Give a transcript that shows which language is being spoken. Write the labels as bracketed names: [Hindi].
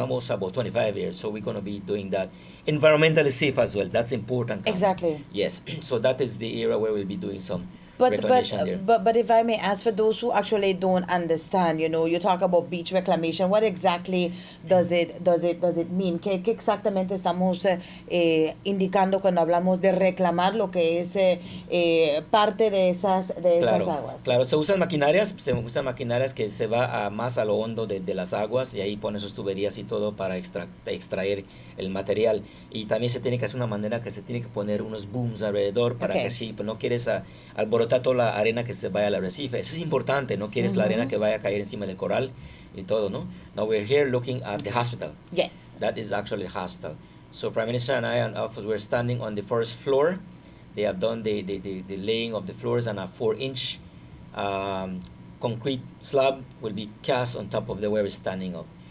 [English] almost about 25 years. So we're going to be doing that environmentally safe as well. That's important. Carmen. Exactly. Yes. So that is the area where we'll be doing some But reclamation there. but if I may ask, for those who actually don't understand, you talk about beach reclamation. What exactly does it mean? [Spanish] ¿Qué exactamente estamos indicando cuando hablamos de reclamar lo que es parte de esas aguas? Claro, se usan maquinarias que se va más a lo hondo de las aguas y ahí pone sus tuberías y todo para extraer el material. Y también se tiene que hacer una manera que se tiene que poner unos booms alrededor para que así, pues no quieres alborotar toda la arena que se vaya al arrecife. Eso es importante, no quieres la arena que vaya a caer encima del coral y todo, ¿no? [English] Now we're here looking at the hospital. Yes. That is actually the hospital. So Prime Minister and I and office were standing on the first floor. They have done the laying of the floors, and a 4-inch concrete slab will be cast on top of where we're standing up.